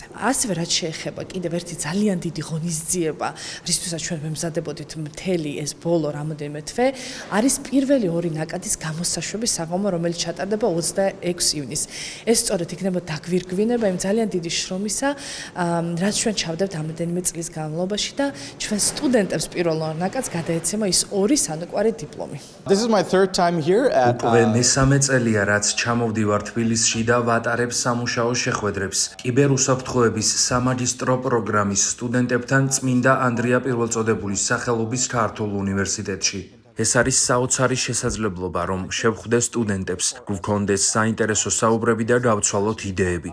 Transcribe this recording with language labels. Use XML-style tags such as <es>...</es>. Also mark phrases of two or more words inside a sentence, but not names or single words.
<ka>ასევე რაც შეეხება კიდევ ერთი ძალიან დიდი ღონისძიება, რისთვისაც ჩვენ მემზადებოდით მთელი ეს ბოლო რამოდენიმე თვე, არის პირველი 2 ნაკადის გამოსაშვების საღამო, რომელიც ჩატარდება 26 ივნისს. ეს სწორედ იქნება დაგვირგვინება იმ ძალიან დიდი შრომისა, რაც ჩვენ ჩავდებთ ამდენიმე წლის განმავლობაში და ჩვენ სტუდენტებს პირველ ნაკადს გადაეცემა ის 2 სანაკვარი დიპლომი.</ka> <en>This is my third time here at</en> <ka>უკვე მესამე წელია, რაც ჩამოვდივარ თბილისში და ვატარებ სამუშაო შეხვედრებს კიბერუსაფრთხოების სამაგისტრო პროგრამის სტუდენტებთან წმინდა ანდრია პირველწოდებულის სახელობის ქართულ უნივერსიტეტში. ეს არის საოცარი შესაძლებლობა, რომ შევხვდე სტუდენტებს, გვქონდეს საინტერესო საუბრები და გავცვალოთ იდეები.</ka>